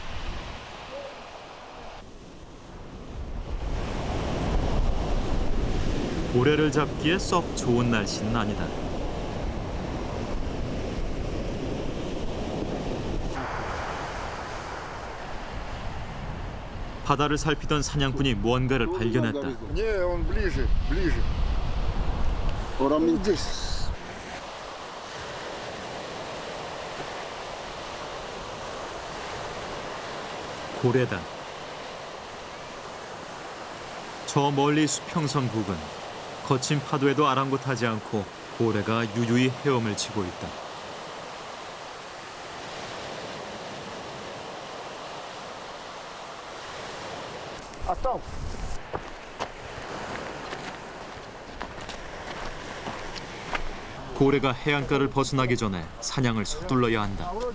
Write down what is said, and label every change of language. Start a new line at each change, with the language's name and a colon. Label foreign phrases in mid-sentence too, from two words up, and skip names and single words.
Korean: 고래를 잡기에 썩 좋은 날씨는 아니다. 바다를 살피던 사냥꾼이 무언가를 발견했다.
Russian: Не, он ближе, ближе. Здесь.
Korean: 고래다. 저 멀리 수평선 부근. 거친 파도에도 아랑곳하지 않고 고래가 유유히 헤엄을 치고 있다.
Russian: А там?
Korean: 고래가 해안가를 벗어나기 전에 사냥을 서둘러야 한다.